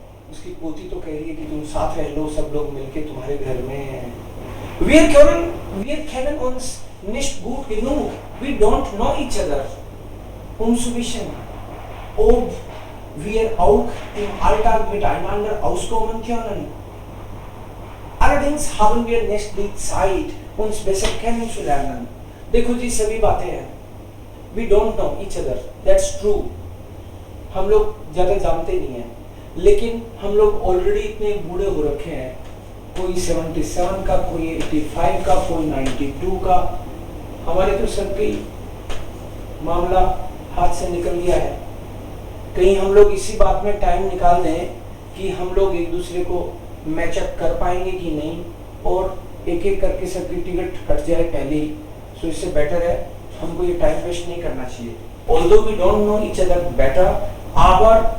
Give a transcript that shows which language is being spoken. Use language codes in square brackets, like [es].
[hi] उसकी पोती तो कह रही है कि तुम साथ रह लो सब लोग मिलके तुम्हारे घर में [de] wir kennen uns nicht gut genug [en] we don't know each other [de] zu wissen, ob wir auch im Alltag miteinander auskommen können. Allerdings haben wir nicht die Zeit, uns besser kennenzulernen. [hi] देखो जी सभी बातें हैं. [en] We don't know each other. That's true. [hi] हम लोग ज़्यादा जानते नहीं हैं. लेकिन हम लोग ऑलरेडी इतने बूढ़े हो रखे हैं. कोई 77 का, कोई 85 का, कोई 92 का. हमारे तो सबकी मामला हाथ से निकल गया है कहीं हम लोग इसी बात में टाइम निकाल दें कि हम लोग एक दूसरे को मैचअप कर पाएंगे कि नहीं और एक एक करके सबकी टिकट कट जाए पहले ही सो इससे बेटर है हमको ये टाइम वेस्ट नहीं करना चाहिए [en] although we don't know each other better [hi] aber